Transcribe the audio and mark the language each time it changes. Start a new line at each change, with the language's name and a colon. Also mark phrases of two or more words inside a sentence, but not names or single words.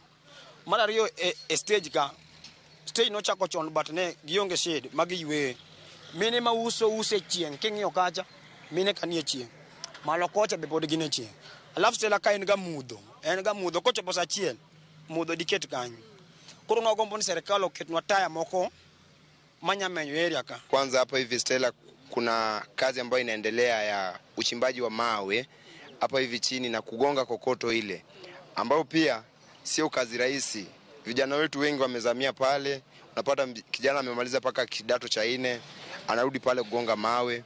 Luo (Kenya and Tanzania): Mar ariyo e stage ka stage no chako chon but ne gionge shade magi ywe mine ma use chieng king'iyo kacha mine kanie chieng malo kocha be pod gine chieng. Alafu Stella ka en ga mudho kochopo sa chieng mudho diket kanyo. Koro nagombo ni serikali oketnwa taya moko manyamenyo area ka.
Swahili: Kwanza hapa hivi Stella kuna kazi ambayo inaendelea ya uchimbaji wa mawe hapa hivi chini na kugonga kokoto ile ambao pia sio kazi rahisi. Vijana wetu wengi wamezamia pale. Unapata kijana amemaliza paka kidato cha 4 anarudi pale kugonga mawe.